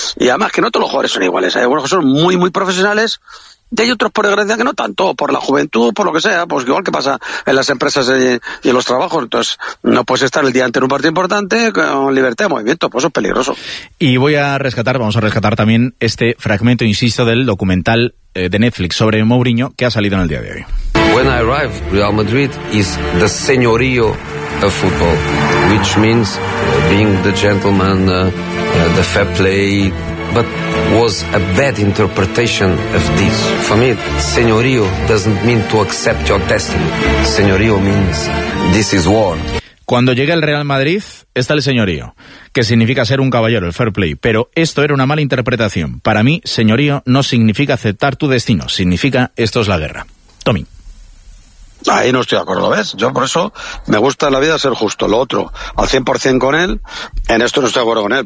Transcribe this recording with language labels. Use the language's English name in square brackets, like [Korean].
[Spanish] Y además que no todos los jugadores son iguales. Hay algunos que son muy, muy profesionales, y hay otros, por desgracia, que no tanto, por la juventud, por lo que sea, pues igual que pasa en las empresas y en los trabajos. Entonces, no puedes estar el día ante un partido importante con libertad de movimiento, pues eso es peligroso. Y voy a rescatar, vamos a rescatar también este fragmento, insisto, del documental de Netflix sobre Mourinho, que ha salido en el día de hoy. [English] When I arrive, Real Madrid is the señorío of football, which means being the gentleman, the fair play. But was a bad interpretation of this. For me, señorío doesn't mean to accept your destiny. Señorío means this is war. [Spanish] Cuando llega el Real Madrid, está el señorío, que significa ser un caballero, el fair play. Pero esto era una mala interpretación. Para mí, señorío no significa aceptar tu destino. Significa esto es la guerra. Tommy. Ahí no estoy de acuerdo, ¿ves? Yo por eso me gusta en la vida ser justo. Lo otro, al 100% con él, en esto no estoy de acuerdo con él.